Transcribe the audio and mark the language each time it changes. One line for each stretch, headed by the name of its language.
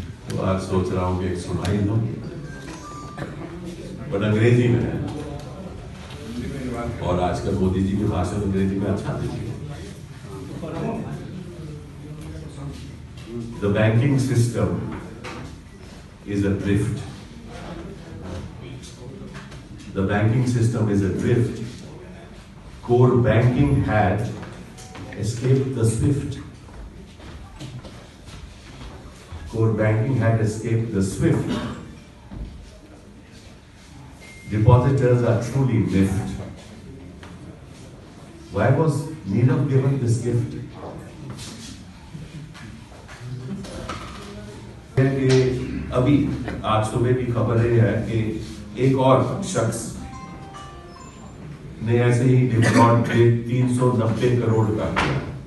Hindi: तो आज सोच रहा हूं कि एक सुनाई दो, बट अंग्रेजी में है और आजकल मोदी जी के भाषण अंग्रेजी में अच्छा देखिए।
English: The banking system is adrift. The banking system is adrift. Core banking had escaped the SWIFT. Core banking had escaped the SWIFT. Depositors are truly miffed. Why was Nirav given this gift?
Hindi: कि अभी आज सुबह की खबर है कि एक और शख्स ने ऐसे ही डिफॉल्ट पे 390 करोड़ का किया।